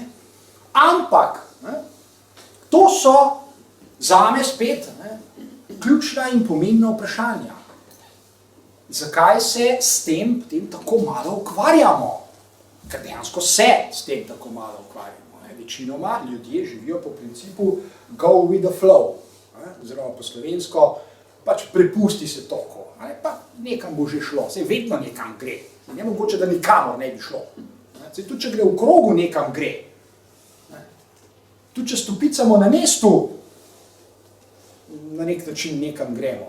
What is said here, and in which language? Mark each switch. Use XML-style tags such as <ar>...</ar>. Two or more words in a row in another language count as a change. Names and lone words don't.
<sl>Ampak, ne, to so zame spet ključna in pomembna vprašanja. Zakaj se s tem tako malo ukvarjamo? Ker dejansko se s tem tako malo ukvarjamo. Ne? Večinoma ljudje živijo po principu</sl> <en>go with the flow,</en> <sl>ne? Oziroma po slovensko, pač prepusti se toku, ne? Pa nekam bo že šlo, saj vedno nekam gre. Ne mogoče, da nikamor ne bi šlo. Ne? Saj tudi, če gre v krogu, nekam gre. Tudi, če stopicamo na mestu, na nek način nekam gremo.</sl>